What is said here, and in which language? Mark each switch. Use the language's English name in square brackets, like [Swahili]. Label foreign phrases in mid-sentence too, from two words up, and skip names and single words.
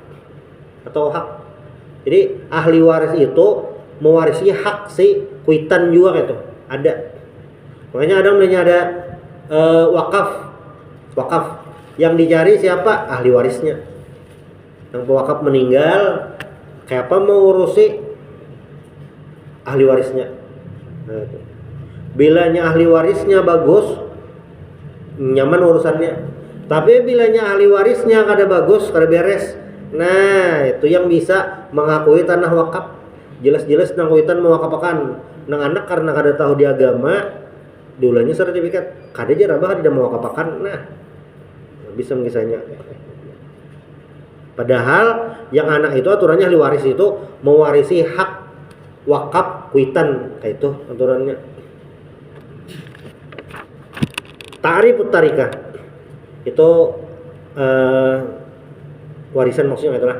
[Indonesian] Jadi ahli waris itu mewarisi hak si kuitan juga gitu. Ada. Makanya ada wakaf. Yang dicari siapa? Ahli warisnya. Yang pewakaf meninggal, kayak apa mau urusi ahli warisnya. Nah, itu. [Banjar] Bilanya ahli warisnya bagus, nyaman urusannya. Tapi bilanya ahli warisnya kada bagus, kada beres. [Indonesian] Nah, itu yang bisa mengakui tanah wakaf. [Banjar] Jelas-jelas nang kuitan mewakafakan nang anak karena kada tahu di agama, diulangnya sertifikat. Kada aja rabah tidak mewakafakan. [Indonesian] Nah, bisa mengisahnya. Padahal yang anak itu aturannya ahli waris itu mewarisi hak wakaf kuitan, kayak itu aturannya. [Arabic] تعريف التركة [Indonesian] itu warisan maksudnya itulah.